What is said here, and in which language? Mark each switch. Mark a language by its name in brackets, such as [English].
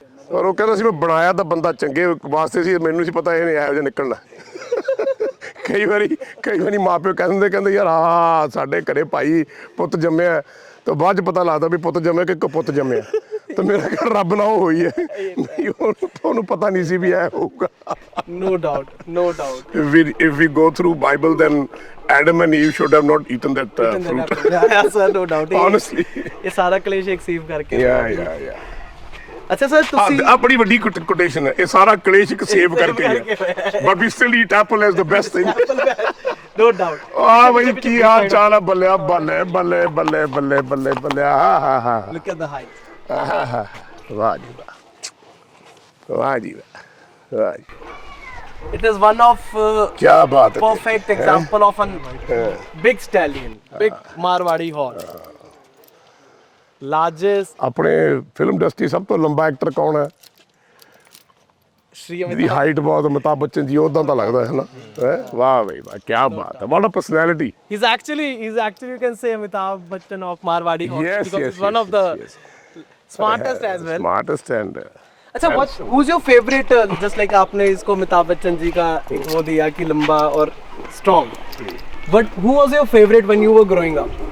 [Punjabi] ਔਰ ਉਹ ਕਹਿੰਦਾ ਸੀ ਮੈਂ ਬਣਾਇਆ ਤਾਂ ਬੰਦਾ ਚੰਗੇ ਵਾਸਤੇ ਸੀ, ਮੈਨੂੰ ਸੀ ਪਤਾ ਇਹਨੇ ਇਹੋ ਜਿਹਾ ਨਿਕਲਣਾ। ਕਈ ਵਾਰੀ ਮਾਂ ਪਿਓ ਕਹਿੰਦੇ ਯਾਰ ਆ ਸਾਡੇ ਘਰੇ ਭਾਈ ਪੁੱਤ ਜੰਮਿਆ, ਤਾਂ ਬਾਅਦ 'ਚ ਪਤਾ ਲੱਗਦਾ ਵੀ ਪੁੱਤ ਜੰਮਿਆ ਕਿ ਇੱਕ ਪੁੱਤ ਜੰਮਿਆ। ਤਾਂ ਮੇਰਾ ਘਰ ਰੱਬ ਨਾਲ ਉਹ ਹੋਈ ਹੈ, ਉਹਨੂੰ ਪਤਾ ਨਹੀਂ ਸੀ ਵੀ ਇਹ ਹੋਊਗਾ। [English] No doubt, no doubt. If we go through Bible, then Adam and Eve should have not eaten that fruit. Yeah, sir, no doubt. Honestly. [Punjabi] ਇਹ ਸਾਰਾ ਕਲੇਸ਼ ਇੱਕ ਸੇਵ ਕਰਕੇ। [English] Yeah. [Punjabi] ਅੱਛਾ ਸਰ ਤੁਸੀਂ ਆ ਬੜੀ ਵੱਡੀ ਕੋਟੇਸ਼ਨ ਹੈ, ਇਹ ਸਾਰਾ ਕਲੇਸ਼ ਇੱਕ ਸੇਵ ਕਰਕੇ ਹੈ। [English] But we still eat apple as the best thing. no doubt. [Punjabi] ਆ ਬਈ ਕੀ ਹਾਲ ਚਾਲ ਆ, ਬੱਲੇ ਬੱਲੇ ਬੱਲੇ ਬੱਲੇ ਬੱਲੇ ਬੱਲੇ ਬੱਲੇ। ਆਹਾ [English] Look at the height. [Punjabi] ਵਾਹ ਜੀ ਵਾਹ ਜੀ ਵਾਹ ਜੀ। [English] It is one of [Punjabi] ਕੀ ਬਾਤ ਹੈ। [English] perfect example of a big stallion, big Marwadi horse. Largest [Punjabi] ਆਪਣੇ ਫਿਲਮ ਇੰਡਸਟਰੀ ਸਭ ਤੋਂ ਲੰਬਾ ਐਕਟਰ ਕੌਣ ਹੈ? [English] Shri [Punjabi] ਜਿਹਦੀ ਹਾਈਟ ਬਹੁਤ ਅਮਿਤਾਭ ਬੱਚਨ ਜੀ ਉਦਾਂ ਤਾਂ ਲੱਗਦਾ ਹੈ ਨਾ। ਵਾਹ ਬਈ ਵਾਹ, ਕੀ ਬਾਤ ਹੈ, [English] What a personality. He's actually you can say Amitabh Bachchan of Marwadi horse because he's one of the smartest as well. Smartest and अच्छा who's your favorite just like [Hindi] आपने इसको अमिताभ बच्चन जी का एक वो दिया कि लंबा और [English] strong, but who was your favorite when you were growing up?